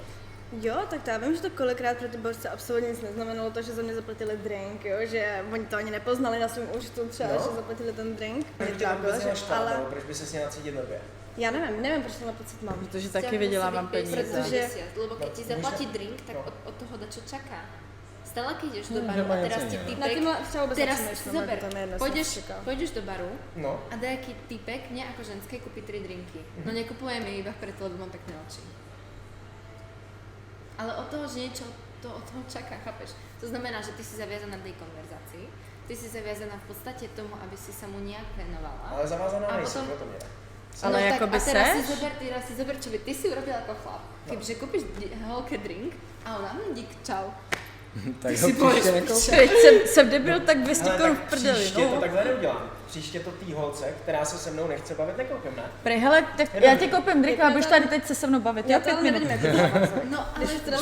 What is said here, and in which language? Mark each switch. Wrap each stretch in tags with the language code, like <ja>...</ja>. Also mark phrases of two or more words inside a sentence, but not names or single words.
<cs>Jo, tak to já vím, že to kolikrát pro ty borce absolutně nic neznamenalo to, že za mě zaplatili drink, jo, že oni to ani nepoznali na svém účtu třeba, No. že zaplatili ten drink. Proč Mě tě to vůbec trápilo, mělo že-</cs> <sk>štát, ale</sk> <cs>nebo proč by se s ním cítit blbě? já nevím, proč tenhle pocit mám. Protože taky vydělávám peníze. Protože-</cs> <sk>lebo keď No, ti zaplatí</sk> <cs>může-</cs> <sk>drink, tak</sk> <cs>no.</cs> <sk>od toho dačo čaká. Stále keď ideš do</sk> <cs>že</cs> <sk>baru</sk> <cs>má</cs> <sk>a teraz</sk> <cs>něco ti jiného. Na</cs> <sk>týpek,</sk> <cs>tímhle třeba vůbec</cs> <sk>teraz</sk> <cs>nepřemýšlím,</cs> <sk>si zober,</sk> <cs>jako</cs> <sk>to nejedno, pôjdeš do baru No, a dajaký týpek mne ako ženské kúpi 3 drinky. No nekupujem ich iba preto, lebo mám pekné oči. Ale od toho, že niečo to od toho čaká, chápeš? To znamená, že ty si zaviazaná tej konverzácii, ty si zaviazaná v podstate tomu, aby si sa mu nejak venovala.</sk> <cs>ale zavázaná A nejsem, potom-</cs> <sk>o tom je. Ale</sk> <cs>tak jakoby</cs> <sk>a teraz</sk> <cs>seš?</cs> <sk>si zober, čo by ty si urobil ako chlap. Kebyže kúpiš holke drink a ona dík, čau.</sk> <cs>Tak Si pověš, teď jsem debil, tak 200 Hele, korun tak v prdeli, příště to no. takhle neudělám. Příště to tý holce, která se se mnou nechce bavit, nekoupím, ne? Prej, hele, tak já ti koupím drink a budeš tady teď se mnou bavit. Já Já to 5 ale minut. nevidím jako závazek. No ale v Že to</cs>